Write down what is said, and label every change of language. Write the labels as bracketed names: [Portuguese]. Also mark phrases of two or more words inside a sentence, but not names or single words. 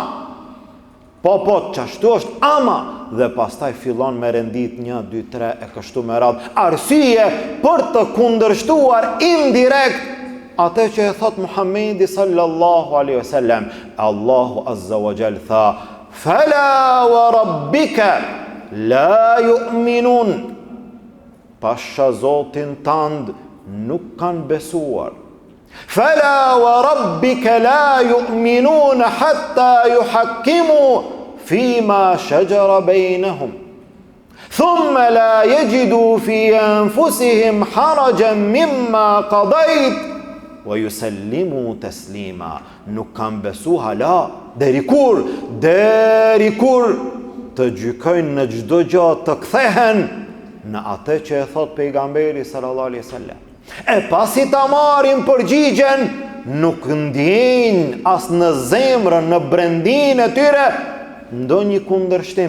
[Albanian] Po, qashtu është ama, dhe pastaj fillon me rendit 1, 2, 3 e kështu me radhë. Arsye për të kundërshtuar indirekt atë që e thot Muhamedi [Arabic] صلى الله عليه وسلم. [Albanian] Allahu [Arabic] عز وجل [Albanian] tha: [Arabic] فلا وربك لا يؤمنون. [Albanian] Pasha Zotin tand nuk kanë besuar. [Arabic] فلا وربك لا يؤمنون حتى يحكموك فيما شجر بينهم ثم لا يجدوا في أنفسهم حرجا مما قضيت ويسلموا تسليما. [Albanian] Nuk kanë besu hala deri kur të gjykojnë në çdo gjë, të kthehen në atë që e thot pejgamberi [Arabic] صلى الله عليه وسلم. [Albanian] E pasi ta marrin përgjigjen, nuk ndjejnë as në zemrën, në brendin e tyre ndonjë kundërshtim.